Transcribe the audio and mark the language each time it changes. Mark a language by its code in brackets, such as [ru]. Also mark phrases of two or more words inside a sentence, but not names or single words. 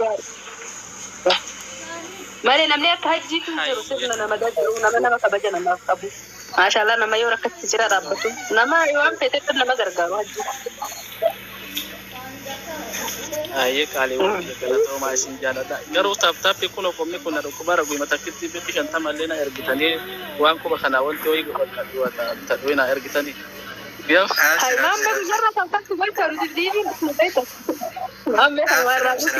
[om] malee namni akka hajjiitu jiru sirna nama gajaru nama kabaja namaaf qabu maashaallah nama yoo rakkatti jira dhaabbatu nama waan feetetti nama gargaaru hajjii. Ayyee qaaliiwwan galatoomaa isin jaaladha garuu taaptaappii kun okomni kun dhukkubaara guyyaa takkitti bitti 50 illee na ergitanii waan quba kanaa wanti ho'i godhatu na ergitanii. [it] Hai mamma guarda tanto quanto ero di lì non vedo. Mamma guarda.